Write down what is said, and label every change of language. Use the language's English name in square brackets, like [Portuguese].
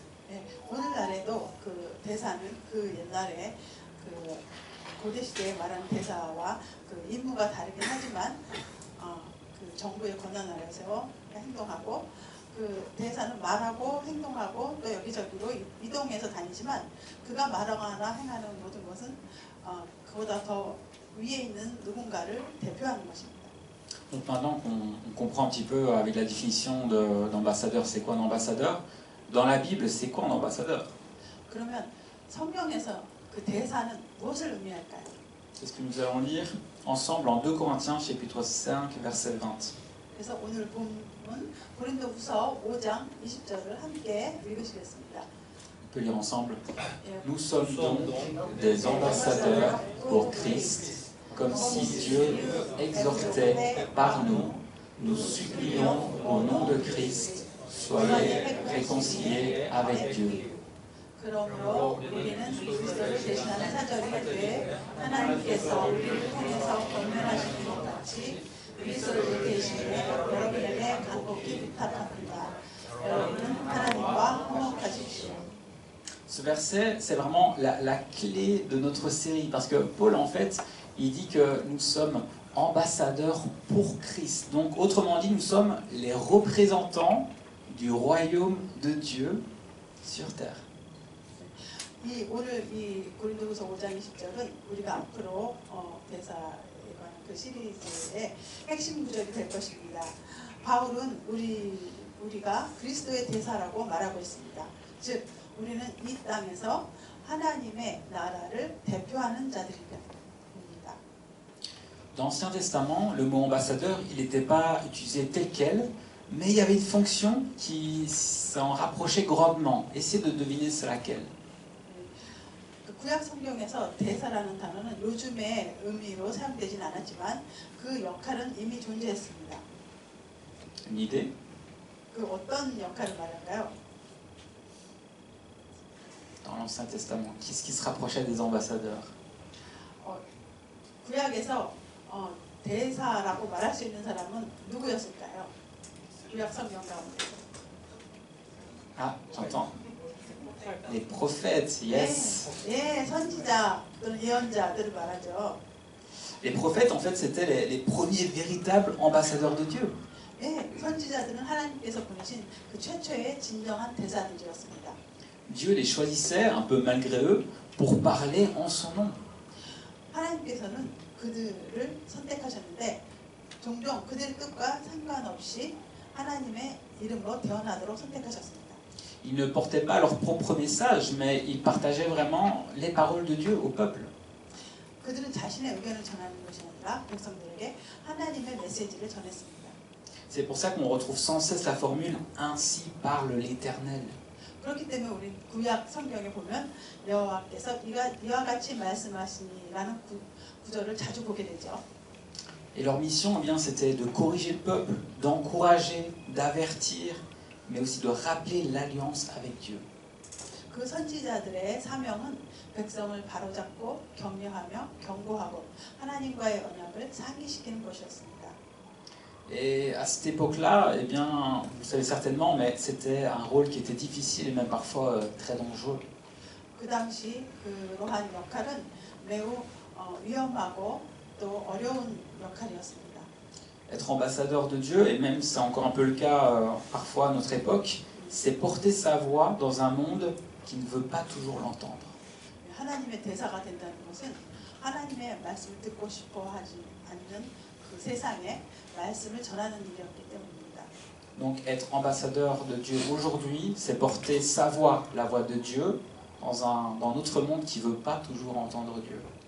[Korean] 네, 오늘날에도 그 대사는 그 옛날에 그 고대 시대에 말하는 대사와 그 임무가 다르긴 하지만 그 정부의 권한 아래서 행동하고 그 대사는 말하고 행동하고 또 여기저기로 이동해서 다니지만 그가 말하거나 행하는 모든 것은 그보다 더 위에 있는 누군가를 대표하는 것입니다. [French] Donc maintenant qu'on comprend un petit peu avec la définition d'ambassadeur, c'est quoi un ambassadeur? Dans la Bible, c'est quoi un ambassadeur? [Korean] 그러면 성경에서 그 대사는 무엇을 의미할까요? [French] C'est ce que nous allons lire ensemble en 2 Corinthiens chapitre 5 verset 20. [Korean] 그래서 오늘 본문 고린도후서 5장 20절을 함께 읽으시겠습니다. [French] On peut lire ensemble. [Korean] 예, [French] Nous sommes donc des ambassadeurs pour Christ, comme si Dieu exhortait par nous. Nous supplions au nom de Christ, soyez réconciliés avec Dieu. [Korean] 그러므로 우리는 그리스도를 대신하는 사절이 되되 하나님께서 우리를 통해서 권면하시는 것 같이 그리스도를 대신해 여러분에게 간곡히 부탁합니다. 여러분은 하나님과 화목하십시오. [French] Ce verset, c'est vraiment la clé de notre série, parce que Paul, en fait, il dit que nous sommes ambassadeurs pour Christ. Donc, autrement dit, nous sommes les représentants du royaume de Dieu sur terre. [Korean] 오늘 이 고린도후서 5장 20절은 우리가 앞으로 대사에 관한 그 시리즈의 핵심 구절이 될 것입니다. 바울은 우리가 그리스도의 대사라고 말하고 있습니다. 즉 우리는 이 땅에서 하나님의 나라를 대표하는 자들입니다. [French] Dans l'Ancien Testament, le mot ambassadeur, il n'était pas utilisé tel quel, mais il y avait une fonction qui s'en rapprochait grandement. Essayez de deviner c'est laquelle. [Korean] 구약 성경에서 대사라는 단어는 요즘의 의미로 사용되진 않았지만 그 역할은 이미 존재했습니다. [French] Une idée? [Korean] 그 어떤 역할을 말할까요? [French] Dans l'Ancien Testament, qu'est-ce qui se rapprochait des ambassadeurs? [Korean] 구약에서 대사라고 말할 수 있는 사람은 누구였을까요? 구약 성경 가운데서. [French] Ah, j'entends. Les prophètes, [English] yes. [Korean] 예, 선지자 또는 예언자들을 말하죠. [French] Les prophètes, en fait, c'était les premiers véritables ambassadeurs de Dieu. [Korean] 예, 선지자들은 하나님께서 보내신 그 최초의 진정한 대사들이었습니다. [French] Dieu les choisissait, un peu malgré eux, pour parler en son nom. [Korean] 하나님께서는 그들을 선택하셨는데 종종 그들의 뜻과 상관없이 하나님의 이름으로 대언하도록 선택하셨습니다. [French] Ils ne portaient pas leur propre message, mais ils partageaient vraiment les paroles de Dieu au peuple. [Korean] 그들은 자신의 의견을 전하는 것이 아니라 백성들에게 하나님의 메시지를 전했습니다. [French] C'est pour ça qu'on retrouve sans cesse la formule « Ainsi parle l'Éternel ». [Korean] 그렇기 때문에 우리 구약 성경에 보면 여호와께서 이와 같이 말씀하시니라는 구절을 자주 보게 되죠. [French] Et leur mission, eh bien, c'était de corriger le peuple, d'encourager, d'avertir, mais aussi de rappeler l'alliance avec Dieu. [Korean] 그 선지자들의 사명은 백성을 바로잡고 격려하며 경고하고 하나님과의 언약을 상기시키는 것이었습니다. [French] Et à cette époque-là, eh bien, vous savez certainement, mais c'était un rôle qui était difficile et même parfois très dangereux. [Korean] 그 당시 그러한 역할은 매우 위험하고 또 어려운 역할이었습니다. [French] Être ambassadeur de Dieu, et même c'est encore un peu le cas parfois à notre époque, c'est porter sa voix dans un monde qui ne veut pas toujours l'entendre. [Korean] 하나님의 대사가 된다는 것은 하나님의 말씀을 듣고 싶어 하지 않는 그 세상에 말씀을 전하는 일이었기 때문입니다. [French] Donc être ambassadeur de Dieu aujourd'hui, c'est porter sa voix, la voix de Dieu, dans notre monde qui ne veut pas toujours entendre Dieu.